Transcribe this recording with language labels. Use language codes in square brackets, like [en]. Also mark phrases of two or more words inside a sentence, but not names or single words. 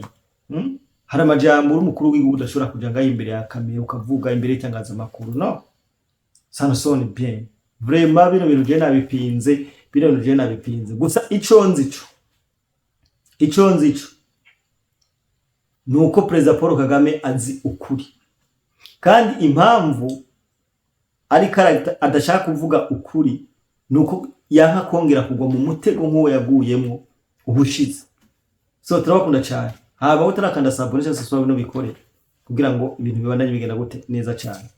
[rn] Hari amajambo uri umukuru w'igihugu udashobora kuja ngaho imbere ya kamera ukavuga imbere y'itangazamakuru. [fr] No, ça ne sonne bien. [rn] Vraiment bino bintu je nabipinze. Gusa ico nzico nuko perezida Paul Kagame azi ukuri, kandi impamvu ari adashaka kuvuga ukuri nuko yanka kongera kugwa mu mutego nk'uwo yaguyemo ubushize. So turabakunda cyane. Haba utarakanda subscribe cyangwa subscribe no bikore kugira ngo ibintu bibandanye bigenda gute neza cyane.